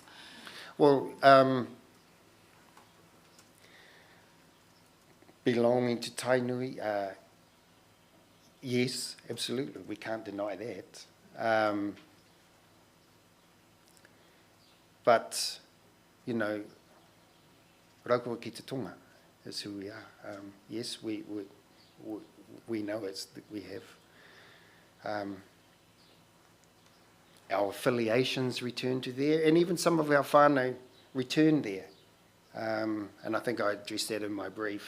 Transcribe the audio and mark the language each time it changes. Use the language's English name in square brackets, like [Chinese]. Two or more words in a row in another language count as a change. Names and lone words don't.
[English] Well, belonging to Tainui, yes, absolutely, we can't deny that. But, Raukawa ki te tonga is who we are. Yes, we know we have our affiliations returned to there, and even some of our whānau returned there. And I think I addressed that in my brief.